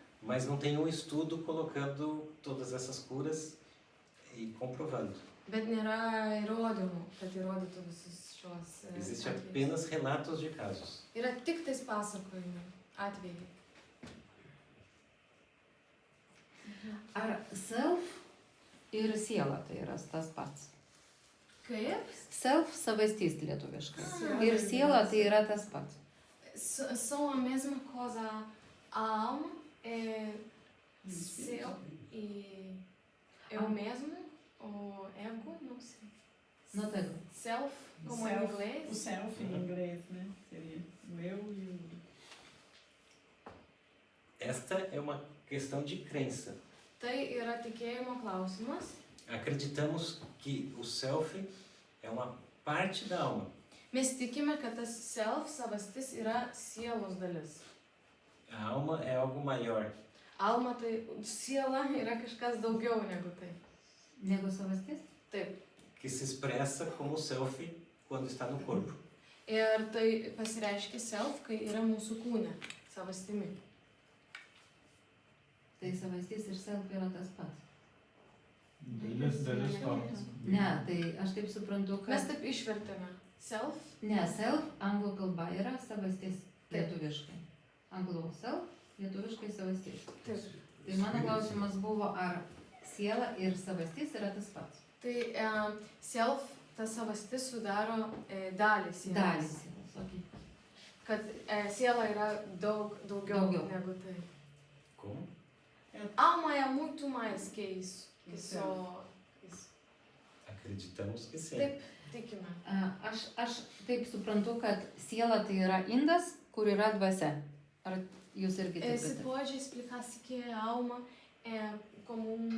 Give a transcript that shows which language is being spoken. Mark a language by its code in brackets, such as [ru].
[pt] mas não tem um estudo colocando todas essas curas e comprovando. [lt] bet nėra įrodymų, kad įrodytų visus šios [pt] Existem [lt] atvejus. [pt] apenas relatos de casos. [lt] Yra tik tais pasakojimai, atvejai. Ar self ir siela tai yra tas pats? Kaip? Self savastis lietuviškai. Siela. Ir siela tai yra tas pats. [pt] São a mesma coisa. A alma é seu e é o mesmo. O ego, não sei. No tego. Self, como em O inglês. self em inglês, né? Seria o eu e o... Esta é uma questão de crença. [lt] Tai yra tikėjimo klausimas. [pt] Acreditamos que o self é uma parte da alma. [lt] Mes tikime, kad tas self, savastis, yra sielos dalis. [pt] A alma é algo maior. [lt] Alma, tai siela yra kažkas daugiau negu tai. Negu savastis? Taip. Que se expressa como self quando está no corpo. Ir tai pasireiškia self, kai yra mūsų kūne, savastimi. Tai savastis ir self yra tas pats. Dalis to. Ne, tai aš taip suprantu, Mes taip išvertėme. Self. Ne, self anglų kalba yra savastis Taip. lietuviškai. Anglų self, lietuviškai savastis. Taip. Tai mano klausimas buvo, ar siela ir savastis yra tas pats? Tai self, ta savastis sudaro dalį sielos. Dalį sielos, okei. Kad siela yra daugiau Daugiau. negu tai. [pt] Como? Alma é muito mais que isso. Que só isso. Acreditamos que sim. [lt] Taip, tikime. Aš taip suprantu, kad siela tai yra indas, kur yra dvasia. Ar jūs irgi taip [pt] Você [lt] pat? [pt] pode explicar se que a alma é como